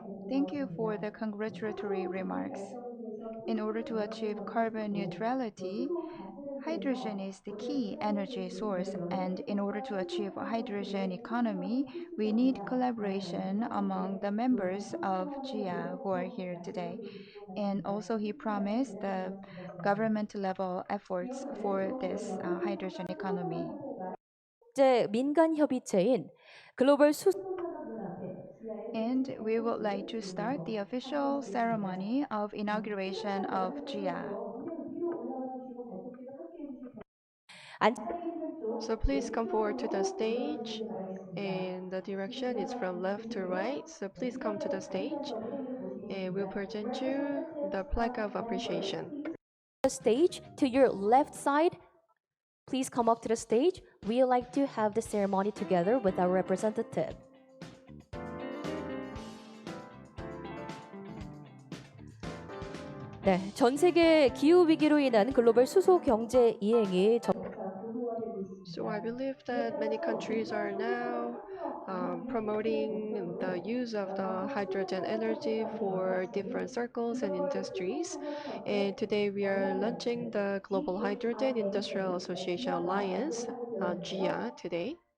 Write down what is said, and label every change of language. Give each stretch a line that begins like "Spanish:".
English: Thank you for the congratulatory remarks. In order to achieve carbon neutrality, hydrogen is the key energy source, and in order to achieve a hydrogen economy, we need collaboration among the members of GIA who are here today. And also, he promised the government level efforts for this hydrogen economy.
Korean: 국제 민간 협의체인 글로벌 수
English: And we would like to start the official ceremony of inauguration of GIA. So please come forward to the stage, and the direction is from left to right. So please come to the stage, and we'll present you the plaque of appreciation. the stage to your left side. Please come up to the stage. We like to have the ceremony together with our representative.
Korean: 네, 전 세계 기후 위기로 인한 글로벌 수소 경제 이행이
English: So I believe that many countries are now promoting the use of the hydrogen energy for different circles and industries. And today we are launching the Global Hydrogen Industrial Association Alliance, GIA, today.